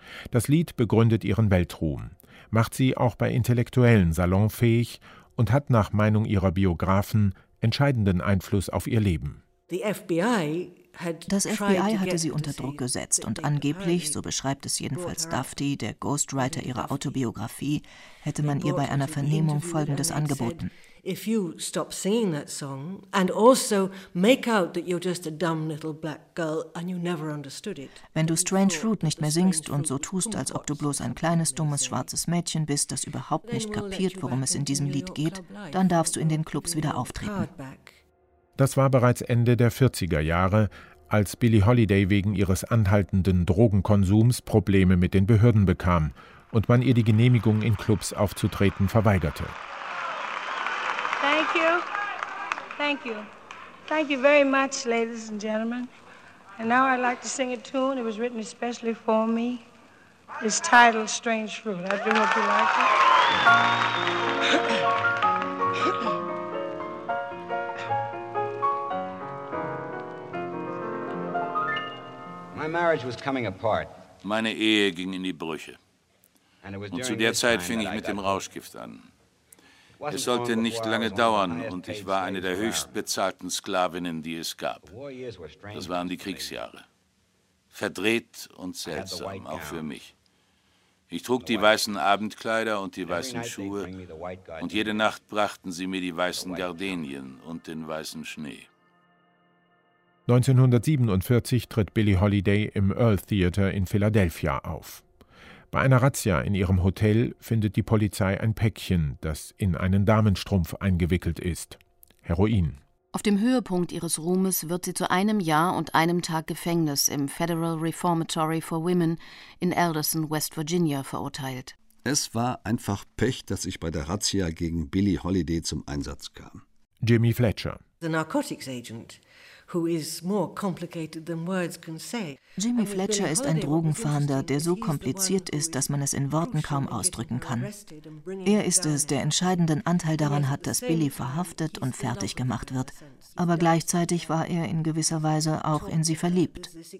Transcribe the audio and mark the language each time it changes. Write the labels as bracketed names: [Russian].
[German] Das Lied begründet ihren Weltruhm, macht sie auch bei Intellektuellen salonfähig und hat nach Meinung ihrer Biografen entscheidenden Einfluss auf ihr Leben. Das FBI hatte sie unter Druck gesetzt und angeblich, so beschreibt es jedenfalls Duffy, der Ghostwriter ihrer Autobiografie, hätte man ihr bei einer Vernehmung Folgendes angeboten. [English] If you stop singing that song and also make out that you're just a dumb little black girl and you never understood it. [German] Wenn du Strange Fruit nicht mehr singst und so tust, als ob du bloß ein kleines, dummes, schwarzes Mädchen bist, das überhaupt nicht kapiert, worum es in diesem Lied geht, dann darfst du in den Clubs wieder auftreten. Das war bereits Ende der 40er Jahre, als Billie Holiday wegen ihres anhaltenden Drogenkonsums Probleme mit den Behörden bekam und man ihr die Genehmigung, in Clubs aufzutreten, verweigerte. [English] Thank you. Thank you. Thank you very much, ladies and gentlemen. And now I'd like to sing a tune. It was written especially for me. It's titled Strange Fruit. I do hope you like it. My marriage was coming apart. [German] Meine Ehe ging in die Brüche. Und zu der Zeit fing ich mit dem Rauschgift an. Es sollte nicht lange dauern und ich war eine der höchst bezahlten Sklavinnen, die es gab. Das waren die Kriegsjahre. Verdreht und seltsam, auch für mich. Ich trug die weißen Abendkleider und die weißen Schuhe und jede Nacht brachten sie mir die weißen Gardenien und den weißen Schnee. 1947 tritt Billie Holiday im Earl Theatre in Philadelphia auf. Bei einer Razzia in ihrem Hotel findet die Polizei ein Päckchen, das in einen Damenstrumpf eingewickelt ist. Heroin. Auf dem Höhepunkt ihres Ruhmes wird sie zu einem Jahr und einem Tag Gefängnis im Federal Reformatory for Women in Alderson, West Virginia, verurteilt. Es war einfach Pech, dass ich bei der Razzia gegen Billie Holiday zum Einsatz kam. Jimmy Fletcher. [English] The Narcotics Agent. Who is more complicated than words can say. [German] Jimmy Fletcher ist ein Drogenfahnder, der so kompliziert ist, dass man es in Worten kaum ausdrücken kann. Er ist es, der entscheidenden Anteil daran hat, dass Billie verhaftet und fertig gemacht wird. Aber gleichzeitig war er in gewisser Weise auch in sie verliebt.